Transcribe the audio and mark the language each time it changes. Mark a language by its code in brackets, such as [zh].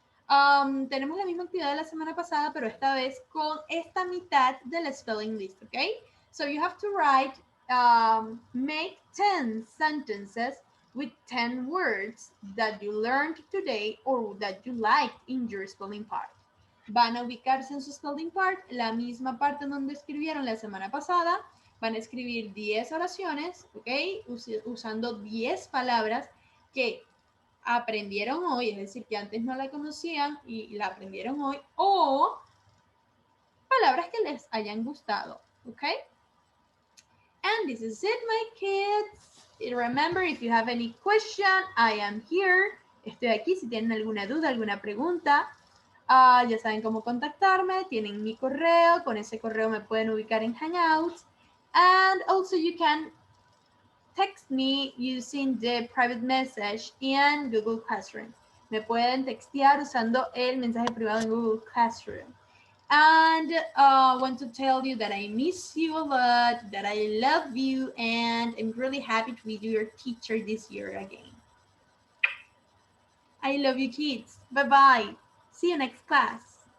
[es] Tenemos la misma actividad de la semana pasada, pero esta vez con esta mitad del spelling list, okay? [en] So you have to write, make 10 sentences with 10 words that you learned today or that you liked in your spelling part. [es] Van a ubicarse en su spelling part, la misma parte donde escribieron la semana pasada. Van a escribir 10 oraciones, ¿ok? Usando 10 palabras que aprendieron hoy, es decir, que antes no la conocían y la aprendieron hoy, o palabras que les hayan gustado, ¿ok? [en] And this is it, my kids. Remember, if you have any question, I am here. [es] Estoy aquí si tienen alguna duda, alguna pregunta. Ya saben cómo contactarme, tienen mi correo, con ese correo me pueden ubicar en Hangouts. [en] And also you can text me using the private message in Google Classroom. [es] Me pueden textear usando el mensaje privado en Google Classroom. [en] And want to tell you that I miss you a lot, that I love you, and I'm really happy to be your teacher this year again. I love you, kids. Bye-bye. See you next class.